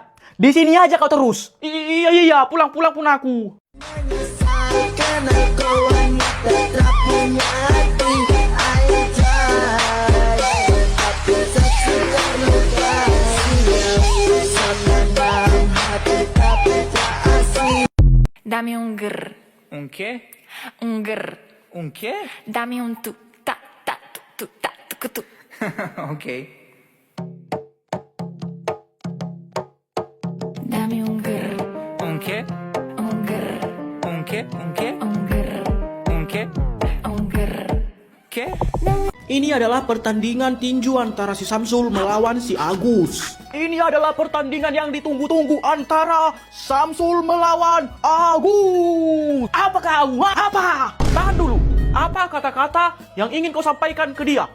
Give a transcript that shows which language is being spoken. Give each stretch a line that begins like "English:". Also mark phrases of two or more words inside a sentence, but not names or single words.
Indonesian: Di sini aja kau terus. Iya, pulang pun aku. Karena kau hanya tetap punya hati aja. Tapi satu terlukai Sana dalam hati tapi tak asli.
Spanish: Dame un grr, ¿Un qué? un grr. ¿Un qué? Dame un tu, ta, tu, ta, tu. Ok. Dame un grr, ¿Un qué? un grr, ¿Un qué? ¿Un qué? un grr, ¿Un qué? un grr. ¿Qué?
Indonesian: Ini adalah pertandingan tinju antara si Samsul melawan si Agus. Ini adalah pertandingan yang ditunggu-tunggu antara Samsul melawan Agus. Apa kau? Apa? Tahan dulu. Apa kata-kata yang ingin kau sampaikan ke dia?